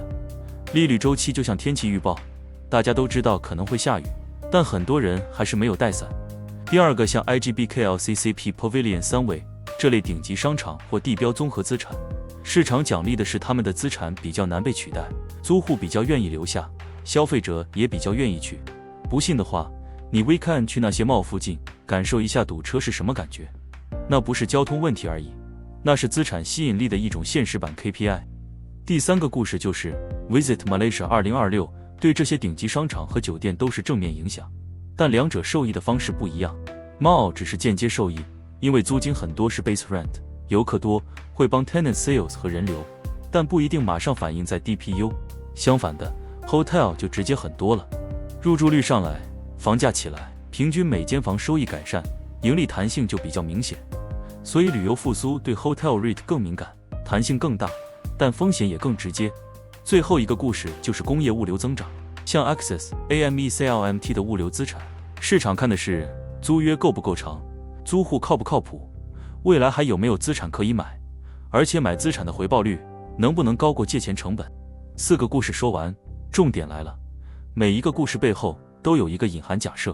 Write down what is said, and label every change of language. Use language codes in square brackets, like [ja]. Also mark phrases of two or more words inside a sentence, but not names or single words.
[zh] 利率週期就像天氣預報，大家都知道可能會下雨，但很多人還是沒有帶傘。第二個像 IGBKLCCP Pavilion 3位這類頂級商場或地標綜合資產，市場獎勵的是他們的資產比較難被取代，租戶比較願意留下，消費者也比較願意去。不信的話，你 weekend 去那些 mall 附近，感受一下堵車是什麼感覺。那不是交通問題而已，那是資產吸引力的一種現實版 KPI。第3個故事就是 Visit Malaysia 2026，對這些頂級商場和酒店都是正面影響，但兩者受益的方式不一樣。Mall 只是間接受益，因為租金很多是 [en] base rent， [zh] 游客多會幫 [en] tenant sales [zh] 和人流，但不一定馬上反映在 DPU。相反的 Hotel 就直接很多了，入住率上來，房價起来，平均每间房收益改善，盈利彈性就比較明显。所以旅遊復甦對 [en] Hotel REIT [zh] 更敏感，彈性更大，但風險也更直接。最後一個故事就是工業物流增長，像 Access、AME、CLMT 的物流資產，市场看的是租約夠不夠長，租戶靠不靠譜，未來還有沒有資產可以買，而且買資產的回報率能不能高過借錢成本。4個故事說完，重點來了，每一個故事背後都有一個隱含假設。